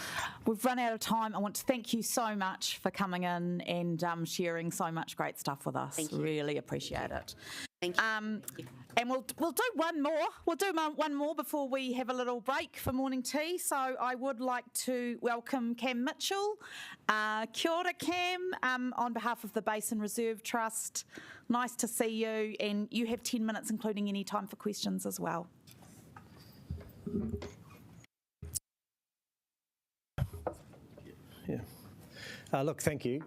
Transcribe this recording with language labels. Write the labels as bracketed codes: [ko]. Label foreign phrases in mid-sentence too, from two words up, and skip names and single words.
[en] we've run out of time. I want to thank you so much for coming in and sharing so much great stuff with us. Thank you. Really appreciate it. Thank you. And we'll do one more. We'll do one more before we have a little break for morning tea. So I would like to welcome Cam Mitchell. [mi] Kia ora, [en] Cam, on behalf of the Basin Reserve Trust. Nice to see you. And you have 10 minutes, including any time for questions as well. Yeah. Look, thank you.